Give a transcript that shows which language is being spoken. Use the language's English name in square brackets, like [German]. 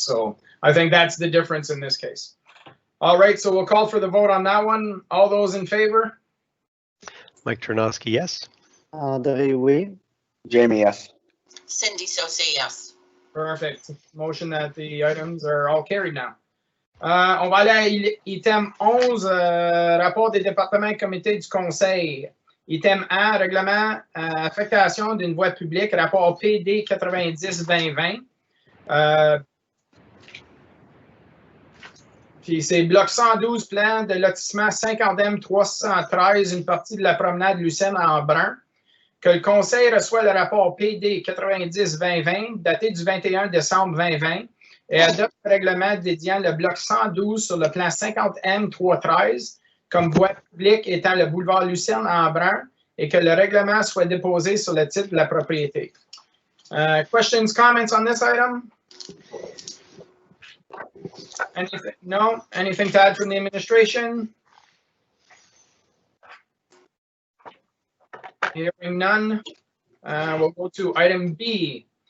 [English] So I think that's the difference in this case. All right, so we'll call for the vote on that one. All those in favor? Mike Ternowski, yes. [French] André, oui. [English] Jamie, yes. Cindy Saucier, yes. Perfect. Motion that the items are all carried now. [French] On va aller à item 11, rapport des départements et comités du conseil. Item A, règlement affectation d'une voie publique, rapport PD 90-2020. Puis c'est bloc 112, plan de lotissement 50M 313, une partie de la promenade Lucerne en Brun. Que le conseil reçoit le rapport PD 90-2020, daté du 21 décembre 2020, et adopte le règlement dédiant le bloc 112 sur le plan 50M 313 comme voie publique étant le boulevard Lucerne en Brun, et que le règlement soit déposé sur le titre de la propriété. [English] Questions, comments on this item? Anything? No? Anything to add from the administration? Hearing none, we'll go to item B.